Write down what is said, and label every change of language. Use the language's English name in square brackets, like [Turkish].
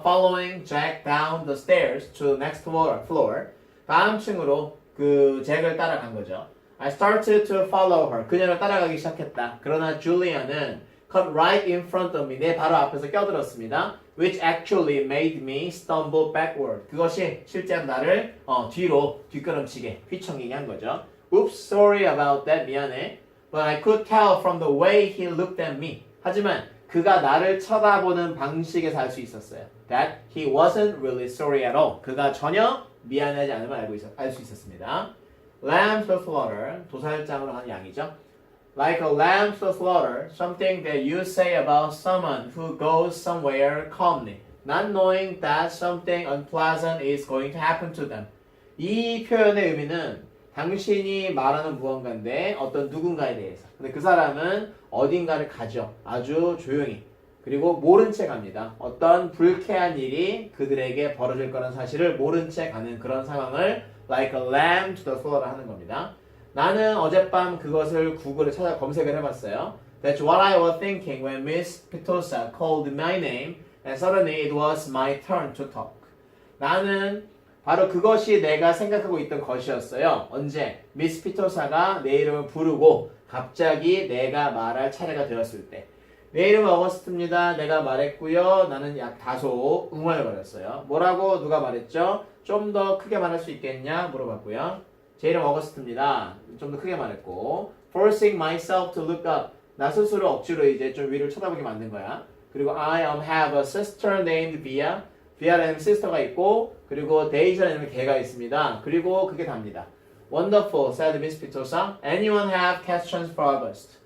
[English] Following Jack down the stairs to the next floor. [Korean] 다음 층으로 그 잭을 따라간 거죠. [English] I started to follow her. [Korean] 그녀를 따라가기 시작했다. 그러나 줄리안은 [English] cut right in front of me. [Korean] 내 바로 앞에서 껴들었습니다. [English] Which actually made me stumble backward. [Korean] 그것이 실제로 나를 뒤로 뒷걸음치게 휘청이게 한 거죠. [English] Oops, sorry about that. [Korean] 미안해. [English] But I could tell from the way he looked at me. [Korean] 하지만 그가 나를 쳐다보는 방식에서 알 수 있었어요. [English] that he wasn't really sorry at all. [Korean] 그가 전혀 미안하지 않음을 알 수 있었습니다. [English] Lamb to slaughter, [Korean] 도살장으로 하는 양이죠. [English] Like a lamb to slaughter, something that you say about someone who goes somewhere calmly, not knowing that something unpleasant is going to happen to them. [Korean] 이 표현의 의미는 당신이 말하는 무언가인데 어떤 누군가에 대해서. 근데 그 사람은 어딘가를 가죠. 아주 조용히. 그리고 모른 채 갑니다. 어떤 불쾌한 일이 그들에게 벌어질 거라는 사실을 모른 채 가는 그런 상황을 [English] like a lamb to the slaughter [Korean] 하는 겁니다. 나는 어젯밤 그것을 구글에 찾아 검색을 해봤어요. [English] That's what I was thinking when Miss Pitosa called my name and suddenly it was my turn to talk. [Korean] 나는 바로 그것이 내가 생각하고 있던 것이었어요. 언제? 미스 피토사가 내 이름을 부르고 갑자기 내가 말할 차례가 되었을 때. 내 이름은 어거스트입니다. 내가 말했고요. 나는 다소 웅얼거렸어요. 뭐라고 누가 말했죠? 좀 더 크게 말할 수 있겠냐? 물어봤고요. 제 이름 어거스트입니다. 좀 더 크게 말했고 [English] forcing myself to look up. [Korean] 나 스스로 억지로 이제 좀 위를 쳐다보게 만든 거야. 그리고 [English] I have a sister named Via. [Korean] Via라는 sister가 있고 그리고 Daisy라는 개가 있습니다. 그리고 그게 답니다. [English] Wonderful, said Miss Pitosa. Anyone have questions for August?